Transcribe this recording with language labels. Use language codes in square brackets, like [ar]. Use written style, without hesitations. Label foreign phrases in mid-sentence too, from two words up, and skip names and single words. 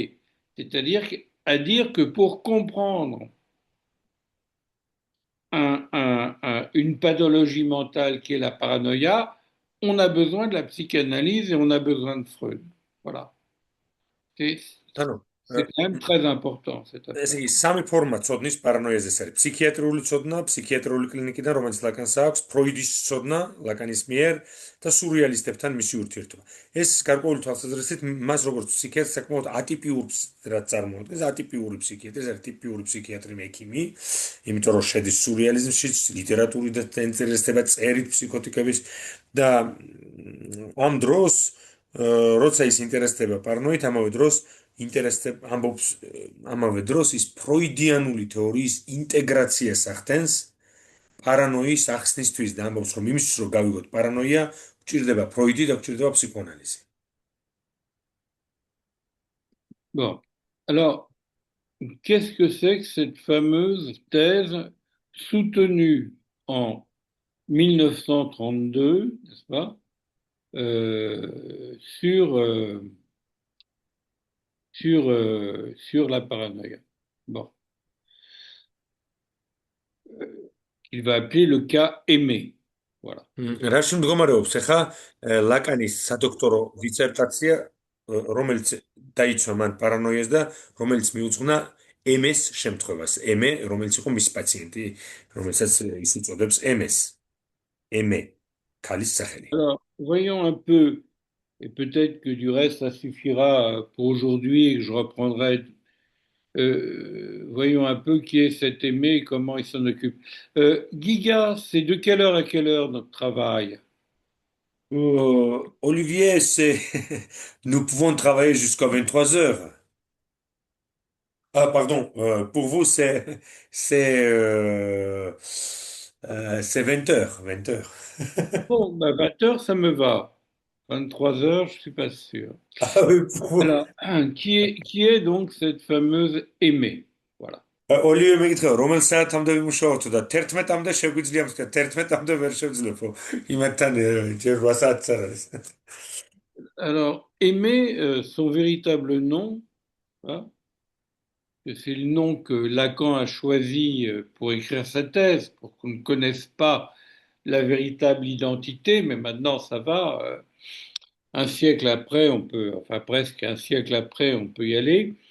[fr] C'est-à-dire à dire que pour comprendre une pathologie mentale qui est la paranoïa, on a besoin de la psychanalyse et on a besoin de Freud. Voilà. C'est quand même très important cette affaire. [ka] ესე იგი სამი ფორმა ცოდნის პარანოიაზე ეს არის ფსიქიატრიული ცოდნა, ფსიქიატრიული კლინიკიდან, რომელიც ლაკანს აქვს, ფროიდის ცოდნა, ლაკანის მიერ და სურრეალისტებთან მისი ურთიერთობა. ეს გარკვეული თვალსაზრისით მას როგორც ფსიქიატრს საკმაოდ ატიპიურად წარმოადგენს, ატიპიური ფსიქიატრი, ეს არის ტიპიური ფსიქიატრი მექიმი, იმიტომ რომ შედის სურრეალიზმში, ლიტერატურის და ინტერესდება წერით ფსიქოტიკების და ამ დროს როცა ის ინტერესდება პარანოით, ამავე დროს ინტერესდება ამბობს ამავე დროს ის ფროიდიანული თეორიის ინტეგრაციას ახდენს პარანოის ახსნისთვის და ამბობს რომ იმისთვის რომ გავიგოთ პარანოია გვჭირდება ფროიდი და გვჭირდება ფსიქოანალიზი. [fr] Bon. Alors, qu'est-ce que c'est que cette fameuse thèse soutenue en 1932, n'est-ce pas, sur la paranoïa. Bon. Il va appeler le cas aimé. Voilà. [ka] რაში მდგომარეობს ახლა ლაკანის სადოქტორო დისერტაცია, რომელიც დაიცვა მან პარანოიას და რომელიც მიუძღვნა MS შემთხვევას. M, რომელიც იყო მისი პაციენტი, რომელსაც ის უწოდებს MS. M, ქალის სახელი. [fr] Alors, voyons un peu, et peut-être que du reste ça suffira pour aujourd'hui et que je reprendrai. Voyons un peu qui est cet aimé et comment il s'en occupe. Giga, c'est de quelle heure à quelle heure notre travail? Olivier, nous pouvons travailler jusqu'à 23 heures. Ah, pardon, pour vous, c'est 20 heures. 20 heures. Bon, 20 heures, ça me va. 23 heures, je ne suis pas sûr. Ah oui, pour vous. Alors, qui est donc cette fameuse aimée? Voilà. Olivier, [ka] მეკითხა, რომელ საათამდე ვიმუშაოთ და 11-მდე შეგვიძლია მსკა 11-მდე ვერ შევძლებო. იმათთან ჯერ 8 საათს არ არის. [fr] Alors, aimer, son véritable nom, hein, c'est le nom que Lacan a choisi pour écrire sa thèse, pour qu'on ne connaisse pas la véritable identité, mais maintenant ça va. Un siècle après, on peut, enfin presque un siècle après, on peut y aller.